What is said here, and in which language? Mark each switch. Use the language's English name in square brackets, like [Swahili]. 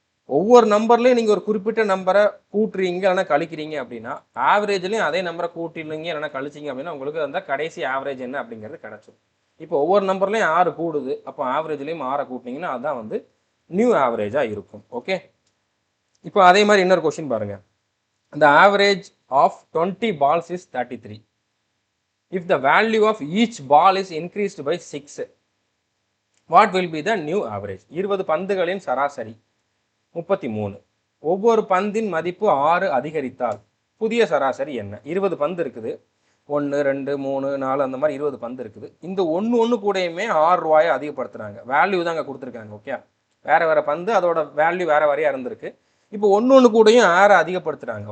[Tamil] ஒவ்வொரு நம்பர்லையும் நீங்கள் ஒரு குறிப்பிட்ட நம்பரை கூட்டுறீங்க இல்லைன்னா கழிக்கிறீங்க அப்படின்னா ஆவரேஜ்லையும் அதே நம்பரை கூட்டிடுங்க இல்லைன்னா கழிச்சிங்க அப்படின்னா உங்களுக்கு அந்த கடைசி ஆவரேஜ் என்ன அப்படிங்கிறது கிடச்சிடும். இப்போ ஒவ்வொரு நம்பர்லையும் 6 கூடுது, அப்போ ஆவரேஜ்லையும் 6 கூட்டினீங்கன்னா அதுதான் வந்து நியூ ஆவரேஜாக இருக்கும். ஓகே, இப்போ அதே மாதிரி இன்னொரு கொஸ்டின் பாருங்க. [English] the average of 20 balls is 33. if the value of each ball is increased by 6, what will be the new average? [Tamil] 20 பந்துகளின் சராசரி 33. ஒவ்வொரு பந்தின் மதிப்பு 6 அதிகரித்தால் புதிய சராசரி என்ன? 20 பந்து இருக்குது, 1 2 3 4 அந்த மாதிரி 20 பந்து இருக்குது. இந்த ஒன்று கூடயுமே 6 ரூபாயை அதிகப்படுத்துறாங்க. வேல்யூ தான் அங்கே கொடுத்துருக்காங்க. ஓகே, வேற வேற பந்து, அதோட வேல்யூ வேற வேறையா இருந்திருக்கு. இப்போ ஒன்று கூடயும் 6 அதிகப்படுத்துறாங்க.